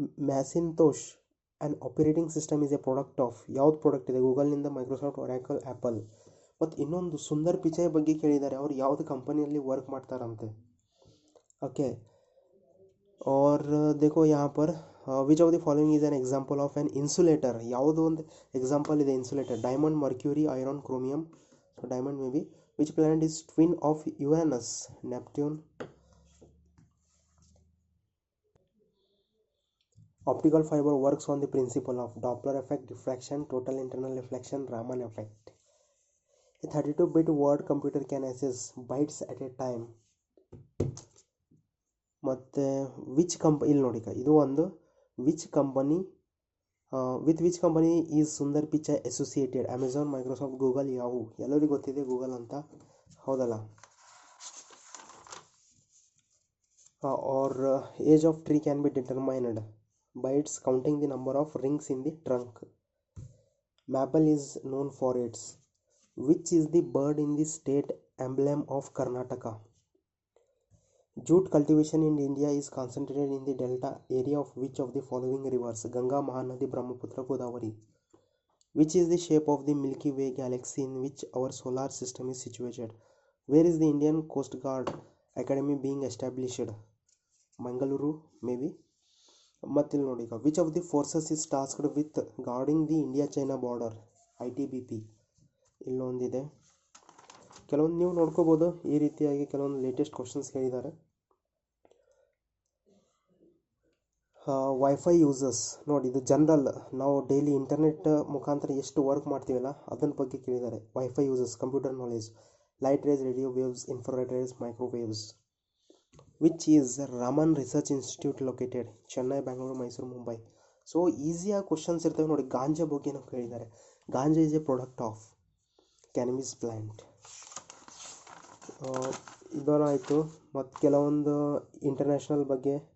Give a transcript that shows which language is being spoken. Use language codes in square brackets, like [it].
[en] Macintosh and operating system is a product of [kn] ಯಾವ್ದು product ಇದೆ? ಗೂಗಲ್ನಿಂದ, Microsoft, Oracle, apple. ಮತ್ತು ಇನ್ನೊಂದು ಸುಂದರ್ ಪಿಚಾಯ್ ಬಗ್ಗೆ ಕೇಳಿದ್ದಾರೆ, ಅವ್ರು ಯಾವುದು ಕಂಪನಿಯಲ್ಲಿ ವರ್ಕ್ ಮಾಡ್ತಾರಂತೆ. [en] okay, [hi] और देखो यहाँ पर [en] Which of the following is an example of an insulator? [kn] ಯಾವುದು ಒಂದು ಎಕ್ಸಾಂಪಲ್ ಇದೆ insulator? Diamond, mercury, iron, chromium. So diamond may be. [en] Which planet is twin of Uranus? Neptune. Optical fiber works on the principle of Doppler effect, diffraction, total internal reflection, Raman effect. A 32-bit word computer can access bytes at a time. [kn] ಮತ್ತು which ಇಲ್ಲಿ ನೋಡಿ, ಇದು ಒಂದು. [en] Which company with which company is Sundar Pichai associated? [kn] Amazon, Microsoft, Google, ಯಾವು? ಎಲ್ಲರಿಗೂ ಗೊತ್ತಿದೆ Google ಅಂತ, ಹೌದಲ್ಲ? [en] Are age of tree can be determined by its counting the number of rings in the trunk. Maple is known for its. Which is the bird in the state emblem of Karnataka? Jute cultivation in India is concentrated in the delta area of which of the following rivers? Ganga, Mahanadi, Brahmaputra, Godavari. Which is the shape of the Milky Way galaxy in which our solar system is situated? Where is the Indian Coast Guard Academy being established? Mangaluru, maybe. [kn] ಮತ್ತಿಲ್ಲಿ ನೋಡಿ, [en] Which of the forces is tasked with guarding the India China border? ITBP. [kn] ಇಲ್ಲೊಂದಿದೆ. ಕೆಲವೊಂದು ನೀವು ನೋಡ್ಕೋಬೋದು. ಈ ರೀತಿಯಾಗಿ ಕೆಲವೊಂದು latest questions ಕೇಳಿದ್ದಾರೆ. Wifi uses ನೋಡಿ, ಇದು ಜನರಲ್, ನಾವು ಡೈಲಿ ಇಂಟರ್ನೆಟ್ ಮುಖಾಂತರ ಎಷ್ಟು ವರ್ಕ್ ಮಾಡ್ತೀವಲ್ಲ ಅದನ್ನ ಬಗ್ಗೆ ಕೇಳಿದ್ದಾರೆ. Wifi uses, computer knowledge, [en] light rays, radio waves, infrared rays, microwaves. Which is Raman Research Institute located Chennai, Bangalore, Mysore, Mumbai. [kn] So ಈಸಿಯಾಗಿ ಕ್ವಶನ್ಸ್ ಇರ್ತವೆ ನೋಡಿ. ಗಾಂಜಾ ಬಗ್ಗೆ ನಾವು ಕೇಳಿದ್ದಾರೆ. [en] Ganja is a product of cannabis plant. [kn] ಇದರಾಯಿತು. ಮತ್ತು ಕೆಲವೊಂದು ಇಂಟರ್ನ್ಯಾಷನಲ್ ಬಗ್ಗೆ.